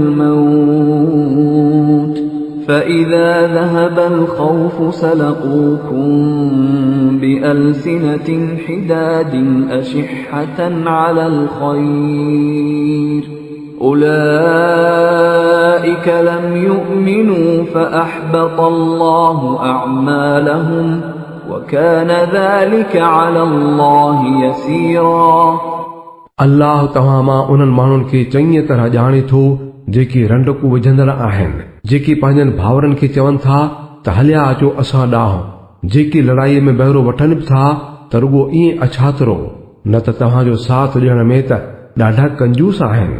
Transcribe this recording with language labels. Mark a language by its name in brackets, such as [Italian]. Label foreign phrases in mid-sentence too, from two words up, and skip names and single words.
[Arabic] الموت فإذا ذهب الخوف سلقوكم بألسنة حداد أشحة على الخير أولئك لم يؤمنوا فأحبط الله أعمالهم وكان ذلك على الله يسيرا [Sindhi] अल्लाह तव्हां मां उन्हनि माण्हुनि खे चङी तरह ॼाणे थो जेके रंडकू विझंदड़ आहिनि जेके पंहिंजनि भाउरनि खे चवनि था त हलिया अचो असां ॾांहुं जेके लड़ाईअ में बहिरो वठनि बि था त रुॻो ईअं अछातरो न त तव्हांजो साथ ॾियण में त ॾाढा कंजूस आहिनि।